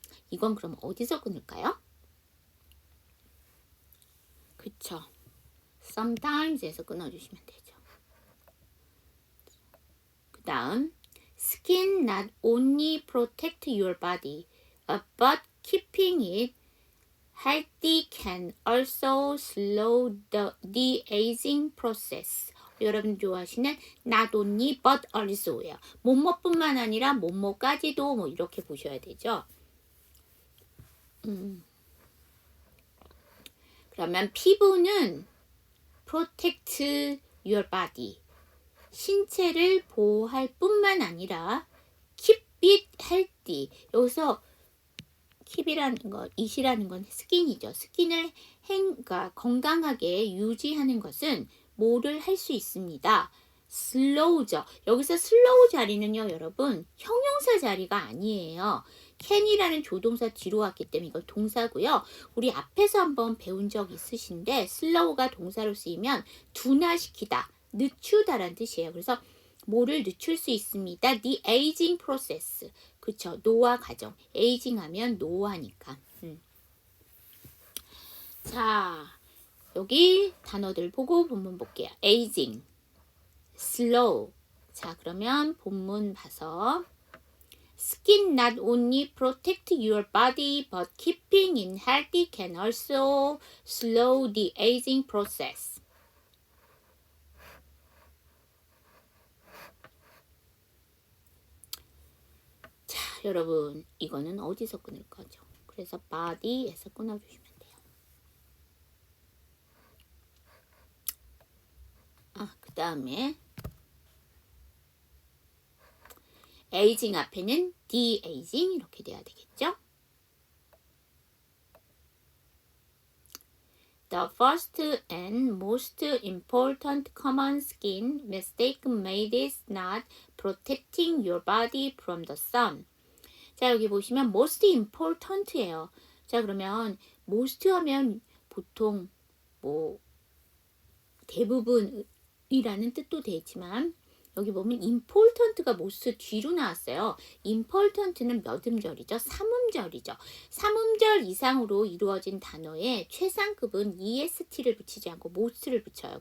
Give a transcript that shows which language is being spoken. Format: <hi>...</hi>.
<ko>이건 그럼 어디서 끊을까요? 그쵸. sometimes에서 끊어주시면 되죠.</ko> <en>그 다음 skin not only protect your body but keeping it healthy can also slow the aging process.</en> <ko>여러분 좋아하시는</ko> <en>not only but also</en> <ko>예요. 뭐뭐뿐만 아니라 뭐뭐까지도 뭐 이렇게 보셔야 되죠. 그러면 피부는</ko> <en>protect your body.</en> <ko>신체를 보호할 뿐만 아니라</ko> <en>keep it healthy.</en> <ko>여기서 keep이라는 거, it이라는 건 스킨이죠. 스킨을 그러니까 건강하게 유지하는 것은 뭐를 할 수 있습니다. slow죠. 여기서 slow 자리는요, 여러분 형용사 자리가 아니에요. can이라는 조동사 뒤로 왔기 때문에 이거 동사고요. 우리 앞에서 한번 배운 적 있으신데 slow가 동사로 쓰이면 둔화시키다, 늦추다라는 뜻이에요. 그래서 뭐를 늦출 수 있습니다.</ko> <en>The aging process.</en> <ko>그쵸. 노화 과정. aging 하면 노화니까. 자, 여기 단어들 보고 본문 볼게요.</ko> <en>aging, slow.</en> <ko>자, 그러면 본문 봐서</ko> <en>Skin not only protect your body but keeping it healthy can also slow the aging process.</en> <ko>자, 여러분 이거는 어디서 끊을 거죠? 그래서 body에서 끊어주시면 돼요. 그 다음에 aging 앞에는 de-aging 이렇게 돼야 되겠죠?</ko> <en>The first and most important common skin mistake made is not protecting your body from the sun.</en> <ko>자, 여기 보시면 most important예요. 자, 그러면 most 하면 보통 뭐 대부분이라는 뜻도 되지만 여기 보면 important가 most 뒤로 나왔어요. important는 몇 음절이죠? 3음절이죠. 3음절 이상으로 이루어진 단어의 최상급은 est를 붙이지 않고 most를 붙여요.</ko>